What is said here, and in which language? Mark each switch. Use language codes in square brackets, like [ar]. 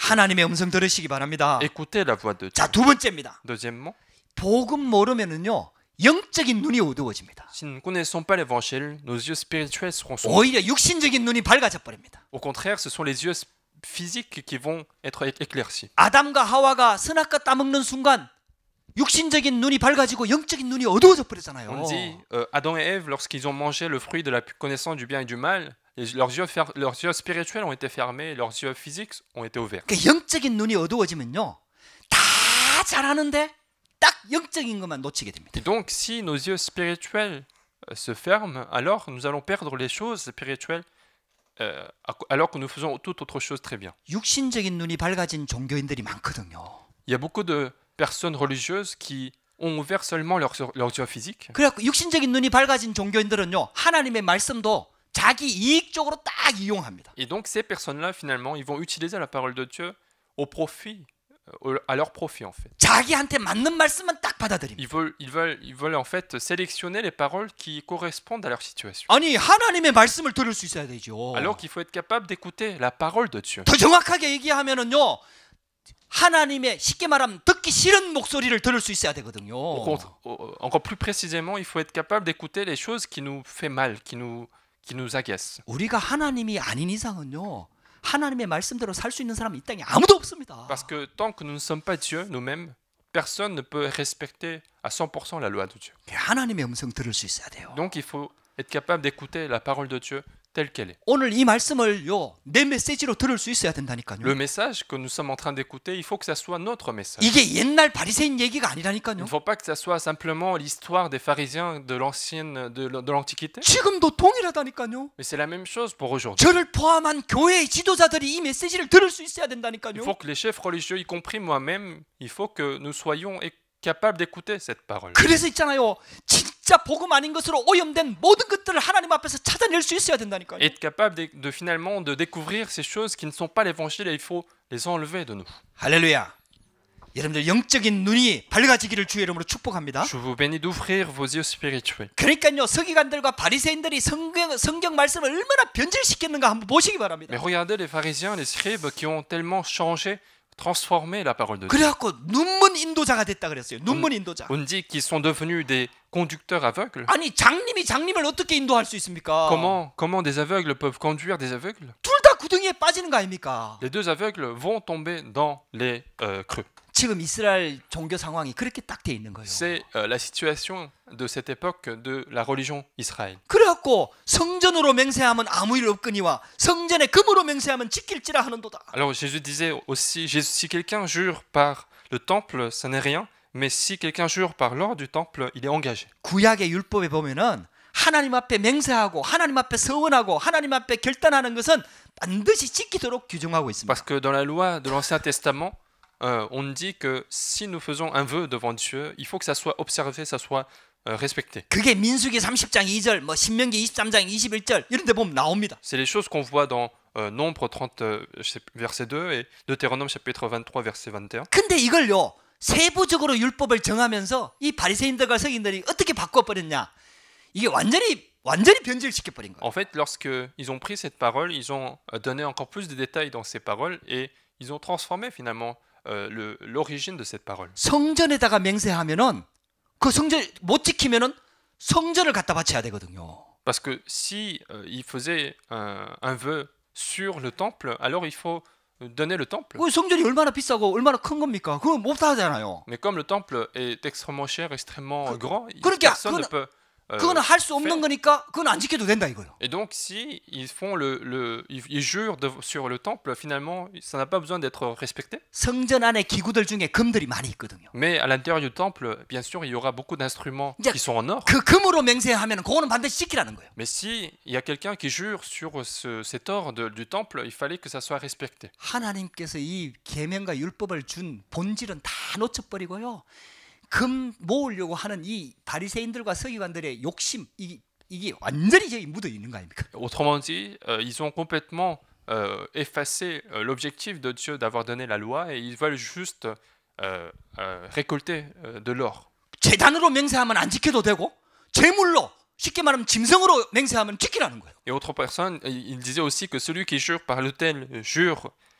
[ko] 하나님의 음성 들으시기 바랍니다. [fr] Écoutez la voix de Dieu. [ko] 자, 두 번째입니다. [fr] Deuxièmement, [ko] 복음 모르면은요, 영적인 눈이 어두워집니다. [fr] si nous ne connaissons pas l'évangile, nos yeux spirituels seront sombres. [ko] 오히려 육신적인 눈이 밝아져 버립니다. [fr] Au contraire, ce sont les yeux physiques qui vont être éclaircis. [ko] 아담과 하와가 선악과 따먹는 순간 육신적인 눈이 밝아지고 영적인 눈이 어두워져 버리잖아요. [fr] On dit, Adam et Ève, lorsqu'ils ont mangé le fruit de la connaissance du bien et du mal, leurs yeux spirituels ont été fermés, leurs yeux physiques ont été ouverts. [ko] 그 영적인 눈이 어두워지면요, 다 잘하는데 딱 영적인 것만 놓치게 됩니다. [fr] Et donc, si nos yeux spirituels se ferment, alors nous allons perdre les choses spirituelles, alors que nous faisons toute autre chose très bien. [ko] 육신적인 눈이 밝아진 종교인들이 많거든요. [fr] Il y a beaucoup de personnes religieuses qui ont ouvert seulement leurs yeux physiques. [ko] 그래갖고 육신적인 눈이 밝아진 종교인들은요, 하나님의 말씀도 자기 이익적으로 딱 이용합니다. [fr] Et donc, ces personnes-là, finalement, ils vont utiliser la parole de Dieu au profit, à leur profit, en fait. [ko] 자기한테 맞는 말씀만 딱 받아들입니다. [fr] Ils veulent en fait sélectionner les paroles qui correspondent à leur situation. [ko] 아니, 하나님의 말씀을 들을 수 있어야 되죠. [fr] Alors qu'il faut être capable d'écouter la parole de Dieu. [ko] 더 정확하게 얘기하면은요, 하나님의 쉽게 말하면 듣기 싫은 목소리를 들을 수 있어야 되거든요. [fr] Encore plus précisément, il faut être capable d'écouter les choses qui nous fait mal, qui nous agacent. [ko] 우리가 하나님이 아닌 이상은요, 하나님의 말씀대로 살 수 있는 사람은 이 땅에 아무도 없습니다. [fr] Parce que tant que nous ne sommes pas Dieu nous-mêmes, personne ne peut respecter à 100% la loi de Dieu. [ko] 하나님의 음성 들을 수 있어야 돼요. [fr] Donc il faut être capable d'écouter la parole de Dieu telle qu'elle est. [ko] 오늘 이 말씀을요, 내 메시지로 들을 수 있어야 된다니까요. [fr] Le message que nous sommes en train d'écouter, il faut que ça soit notre message. [ko] 이게 옛날 바리새인 얘기가 [fr] Il [ko] 아니라니까요. [fr] ne faut pas que ça soit simplement l'histoire des pharisiens de l'Antiquité, [ko] 지금도 동일하다니까요. [fr] mais c'est la même chose pour aujourd'hui. [ko] 저를 포함한 교회의 지도자들이 이 메시지를 들을 수 있어야 된다니까요. [fr] Il faut que les chefs religieux, y compris moi-même, il faut que nous soyons capables d'écouter cette parole. [ko] 그래서 있잖아요, 진짜 복음 아닌 것으로 오염된 모든 것들을 하나님 앞에서 찾아낼 수 있어야 된다니까요. [fr] Être capable finalement de découvrir ces choses qui ne sont pas l'évangile et il faut les enlever de nous. [ko] 할렐루야. 여러분들 영적인 눈이 밝아지기를 주의 이름으로 축복합니다. [fr] Je vous bénis d'ouvrir vos yeux spirituels. [ko] 그러니까요, 서기관들과 바리새인들이 성경 말씀을 얼마나 변질시켰는가 한번 보시기 바랍니다. [fr] Mais regardez les pharisiens, les scribes qui ont tellement changé, transformé la parole de Dieu. [ko] 그래갖고 눈먼 인도자가 됐다 그랬어요. 눈먼 인도자. [fr] On dit qu'ils sont devenus des conducteurs aveugles. [ko] 아니, 장님이 장님을 어떻게 인도할 수 있습니까? [fr] Comment des aveugles peuvent conduire des aveugles? [ko] 둘 다 구덩이에 빠지는 거 아닙니까? [fr] Les deux aveugles vont tomber dans les creux. [ko] 지금 이스라엘 종교 상황이 그렇게 딱 돼 있는 거예요. [fr] C'est la situation de cette époque de la religion Israël. [ko] 그래갖고 성전으로 맹세하면 아무 일 없거니와 성전에 금으로 맹세하면 지킬지라 하는도다. [fr] Alors Jésus disait aussi, si quelqu'un jure par le temple, ça n'est rien, mais si quelqu'un jure par l'or du temple, il est engagé. [ko] 구약의 율법에 보면은 하나님 앞에 맹세하고 하나님 앞에 서원하고 하나님 앞에 결단하는 것은 반드시 지키도록 규정하고 있습니다. [fr] Parce que dans la loi de l'Ancien Testament, on dit que si nous faisons un vœu devant Dieu, il faut que ça soit observé, ça soit respecté. [ko] 그게 민수기 30장 2절, 뭐 신명기 23장 21절 이런 데 보면 나옵니다. [fr] C'est les choses qu'on voit dans Nombre 30, verset 2 et Deutéronome chapitre 23, verset 21. [ko] 근데 이걸요 세부적으로 율법을 정하면서 이 바리새인들과 서기인들이 어떻게 바꿔버렸냐? 이게 완전히 변질시켜 버린 거예요. [fr] En fait, lorsqu'ils ont pris cette parole, ils ont donné encore plus de détails dans ces paroles et ils ont transformé finalement l'origine de cette parole. [ko] 성전에다가 맹세하면은 그 성전 못 지키면은 성전을 갖다 바쳐야 되거든요. [fr] Parce que si ils faisaient un vœu sur le temple, alors il faut donner le temple. [ko] 그 성전이 얼마나 비싸고 얼마나 큰 겁니까? 그거 못 하잖아요. [fr] Mais comme le temple est extrêmement cher, extrêmement grand, [ko] 그러니까 [fr] personne ne peut. [ko] 그거는 할 수 없는 거니까 그건 안 지켜도 된다 이거예요. [fr] Et donc si ils font ils jurent sur le temple, finalement, ça n'a pas besoin d'être respecté. [ko] 성전 안에 기구들 중에 금들이 많이 있거든요. [fr] Mais à l'intérieur du temple, bien sûr, il y aura beaucoup d'instruments qui sont en or. [ko] 그 금으로 맹세하면 그거는 반드시 지키라는 거예요. [fr] Mais si il y a quelqu'un qui jure sur cet or du temple, il fallait que ça soit respecté. [ko] 하나님께서 이 계명과 율법을 준 본질은 다 놓쳐버리고요. 금 모으려고 하는 이 바리새인들과 서기관들의 욕심 이게 완전히 저기 묻어 있는 거 아닙니까? [fr] Autrement dit, ils ont complètement effacé l'objectif de Dieu d'avoir donné la loi et ils veulent juste récolter de l'or. [ko] 제단으로 맹세하면 안 지켜도 되고 제물로 쉽게 말하면 짐승으로 맹세하면 지키라는 거예요. [fr] Et autre personne, il disait aussi que celui qui jure par l'autel jure.